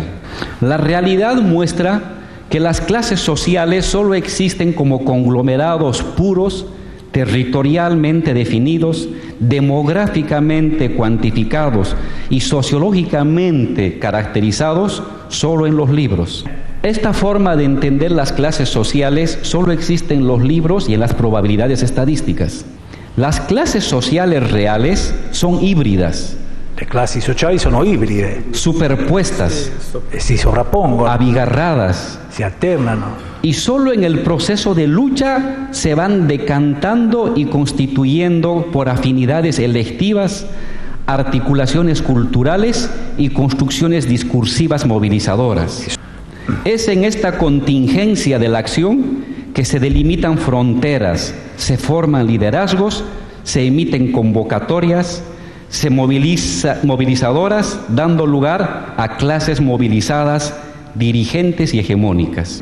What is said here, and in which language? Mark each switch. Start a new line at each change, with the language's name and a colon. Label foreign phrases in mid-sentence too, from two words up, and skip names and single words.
Spanish: La realidad muestra que las clases sociales solo existen como conglomerados puros, territorialmente definidos, demográficamente cuantificados y sociológicamente caracterizados solo en los libros. Esta forma de entender las clases sociales solo existe en los libros y en las probabilidades estadísticas. Las clases sociales reales son híbridas.
Italian: Le classi sociali sono ibride.
Spanish: Superpuestas.
Italian: Si sovrappongono.
Spanish: Abigarradas.
Italian: Si alternano.
Spanish: Y solo en el proceso de lucha se van decantando y constituyendo por afinidades electivas, articulaciones culturales y construcciones discursivas movilizadoras. Es en esta contingencia de la acción que se delimitan fronteras, se forman liderazgos, se emiten convocatorias, se movilizadoras, dando lugar a clases movilizadas, dirigentes y hegemónicas.